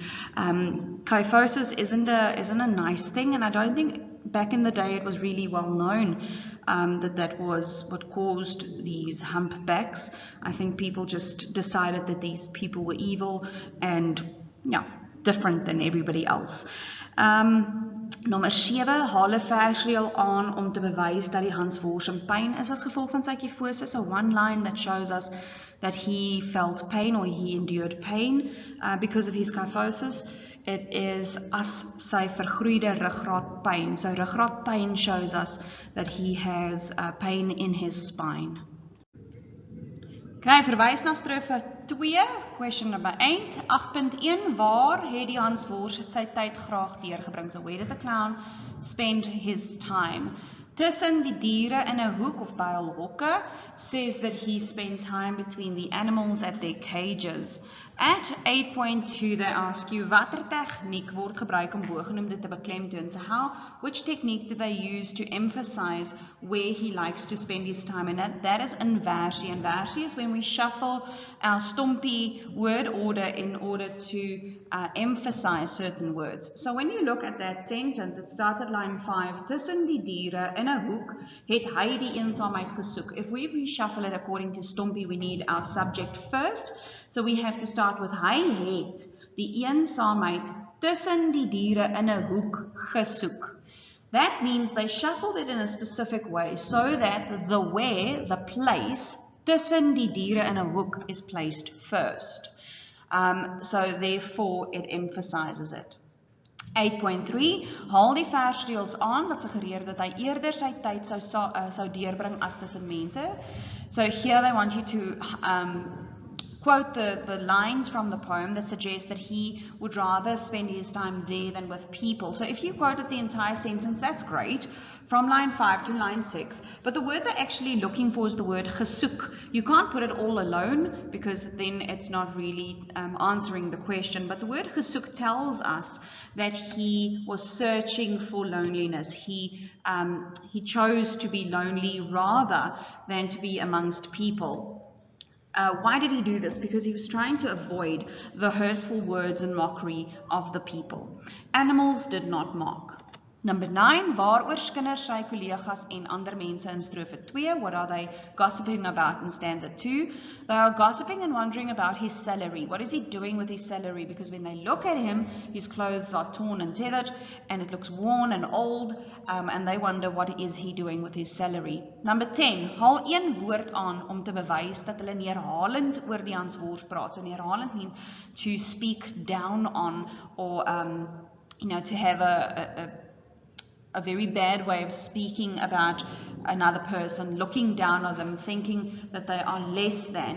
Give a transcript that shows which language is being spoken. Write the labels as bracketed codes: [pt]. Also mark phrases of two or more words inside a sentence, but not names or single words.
[en] Kyphosis isn't a nice thing, and I don't think back in the day it was really well known that was what caused these humpbacks. I think people just decided that these people were evil and different than everybody else. [af] Nommer 7, haal 'n versreël aan om te bewys dat die HANSWORS in pyn is as gevolg van sy kyfose. [en] So one line that shows us that he felt pain or he endured pain because of his kyphosis. It is [af] as sy vergroeide ruggraatpyn. [en] So ruggraatpyn shows us that he has pain in his spine. [af] Okay, verwys na strofe 2, [en] question number 8, 8.1, [af] waar het die HANSWORS sy tyd graag deurgebring? [en] So where did the clown spend his time? [af] Tussen die diere in 'n hoek of by hul hokke [en] says that he spent time between the animals at their cages. At 8.2 they ask you, [af] watter tegniek word gebruik om bogenoemde te beklemtoon? [en] So which technique do they use to emphasize where he likes to spend his time? And that is inversie. Inversie is when we shuffle our stompie word order in order to emphasize certain words. So when you look at that sentence, it starts at line 5. [af] Tussen die diere in 'n hoek het hy die eensaamheid gesoek. [en] If we reshuffle it according to stompie, we need our subject first. So we have to start with [af] hy het die eensaamheid tussen die diere in 'n hoek gesoek. [en] That means they shuffled it in a specific way so that the where, the place, [af] tussen die diere in 'n hoek [en] is placed first. So therefore it emphasizes it. 8.3, [af] haal die versreëls aan wat suggereer dat hy eerder sy tyd sou deurbring as tussen mense. [en] So here they want you to quote the lines from the poem that suggest that he would rather spend his time there than with people. So if you quoted the entire sentence, that's great, from line 5 to line 6. But the word they're actually looking for is the word gesoek. You can't put it all alone because then it's not really answering the question. But the word gesoek tells us that he was searching for loneliness. He chose to be lonely rather than to be amongst people. Why did he do this? Because he was trying to avoid the hurtful words and mockery of the people. Animals did not mock. Number 9, [af] waaroor skinder sy kollegas en ander mense in strofe 2? [en] What are they gossiping about in stanza 2? They are gossiping and wondering about his salary. What is he doing with his salary? Because when they look at him, his clothes are torn and tethered, and it looks worn and old, and they wonder what is he doing with his salary. Number 10, [af] haal een woord aan om te bewys dat hulle neerhalend oor die HANSWORS praat. [en] So neerhalend means to speak down on, or to have a very bad way of speaking about another person, looking down on them, thinking that they are less than.